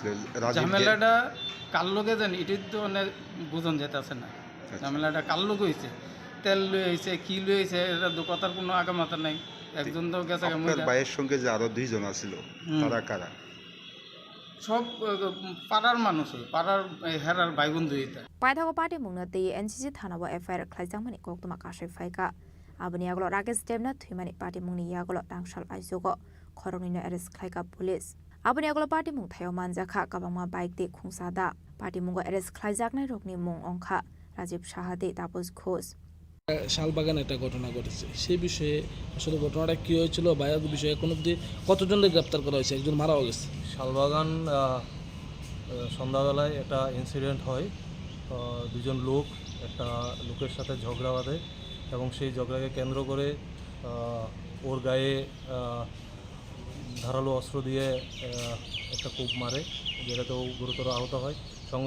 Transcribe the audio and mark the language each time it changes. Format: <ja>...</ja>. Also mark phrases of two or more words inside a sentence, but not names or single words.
<bn>ঝামেলাটা কার লোকে জানি এটাই তো অনেক বুঝন যেতেছে না ঝামেলাটা কার লোক হয়েছে তেল লুয়ে হয়েছে কী লুয়ে হয়েছে এটা কথার কোনো আগামাতা নাই একজন তো গেছে আপনার ভাইয়ের সঙ্গে যে আরো 2 জন আছিল তারা কারা? সব পাড়ার মানুষ পাড়ার হেরার ভাই বন্ধু এটা</bn> <trp>পাইথাগো পার্টি মুংনা তে एनसीसी थानाबो एफआईआर खलाइजामनि कोक्तमा काशै फाइका आबनि आगलो राकेश देवनाथ थुइमानि पार्टी मुंनि यागलो टांगसाल आइजोगो खरंनिनो एरेस्ट खलाइका पुलिस आबनि आगलो पार्टी मुं थायाव मानजाखा गाबांमा बाइक दे खुंसादा पार्टी मुंगो एरेस्ट खलाइजाकनाय रोगनि मुं अंखा राजीव साहादे तापस घोष</trp> <bn>শালবাগান একটা ঘটনা ঘটেছে সেই বিষয়ে আসলে ঘটনাটা কী হয়েছিল বা এর বিষয়ে কোনো কতজনকে গ্রেপ্তার করা হয়েছে একজন মারাও গেছে শালবাগান সন্ধ্যাবেলায় একটা ইনসিডেন্ট হয় দুজন লোক একটা লোকের সাথে ঝগড়া বাঁধে এবং সেই ঝগড়াকে কেন্দ্র করে ওর গায়ে ধারালো অস্ত্র দিয়ে একটা কূপ মারে যেটাতেও গুরুতর আহত হয় সঙ্গে</bn>